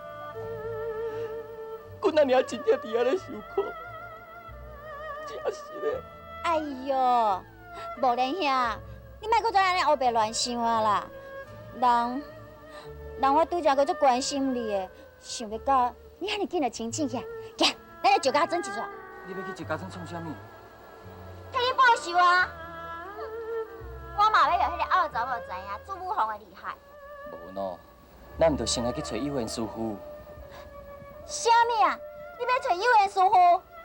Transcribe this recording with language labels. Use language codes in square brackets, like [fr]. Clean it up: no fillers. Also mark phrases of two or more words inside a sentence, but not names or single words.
[nan] 阮阿娘真正伫遐咧受苦，真实的。哎哟，无咧兄，你莫搁再安尼黑白乱想啊啦！人我拄则搁足关心你的，想要到。你安尼紧就清醒起来，行，咱来石家庄一转。你要去石家庄创啥物？替你报仇啊！我嘛要让迄个二查某知影朱武红的厉害。无喏，咱毋着先来去找幼园师傅。啥物啊？你要找幼园师傅？